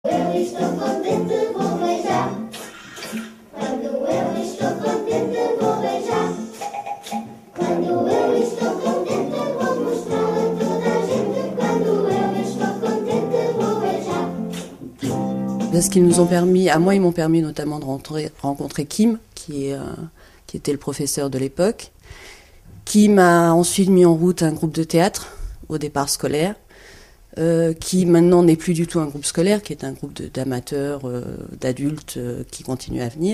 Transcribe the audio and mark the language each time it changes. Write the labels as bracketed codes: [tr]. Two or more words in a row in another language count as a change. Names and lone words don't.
[pt] Eu estou contente, vou beijar. Quando eu estou contente, vou beijar. Quando eu estou contente, vou mostrar a toda a gente. Quando eu estou contente, vou beijar. [fr] Parce qu'ils nous ont permis, à moi ils m'ont permis notamment de rencontrer Kim, qui était le professeur de l'époque, qui m'a ensuite mis en route un groupe de théâtre, au départ scolaire, qui maintenant n'est plus du tout un groupe scolaire, qui est un groupe d'amateurs, d'adultes qui continuent à venir.